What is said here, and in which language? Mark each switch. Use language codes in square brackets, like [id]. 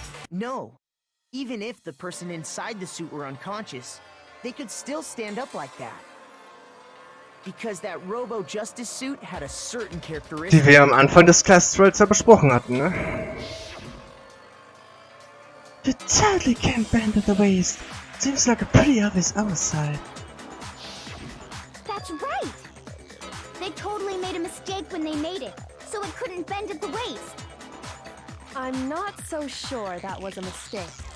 [en] No. Even if the person inside the suit were unconscious, they could still stand up like that. Because that Robo-Justice suit had a certain characteristic. [de] Die wir am Anfang des Class Trials ja besprochen hatten, ne? [en] You totally can't bend at the waist. Seems like a pretty obvious oversight. That's right! They totally made a mistake when they made it. so it couldn't bend at the waist. I'm not so sure that was a mistake.